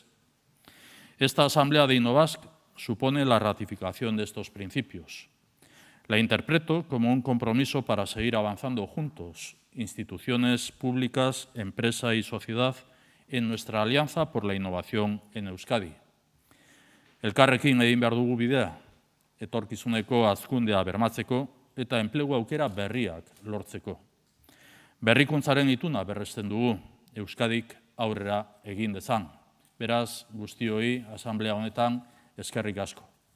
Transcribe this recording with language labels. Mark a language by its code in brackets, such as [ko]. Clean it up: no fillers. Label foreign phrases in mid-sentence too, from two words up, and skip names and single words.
[es] Esta Asamblea de Innovask supone la ratificación de estos principios. La interpreto como un compromiso para seguir avanzando juntos, instituciones públicas, empresa y sociedad, en nuestra alianza por la innovación en Euskadi. [eu] Elkarrekin egin behar dugu bidea, etorkizuneko hazkundea bermatzeko eta enplegu aukera berriak lortzeko. Berrikuntzaren ituna berresten dugu, Euskadik aurrera egin dezan. Beraz, guztioi, asamblea honetan, eskerrik asko.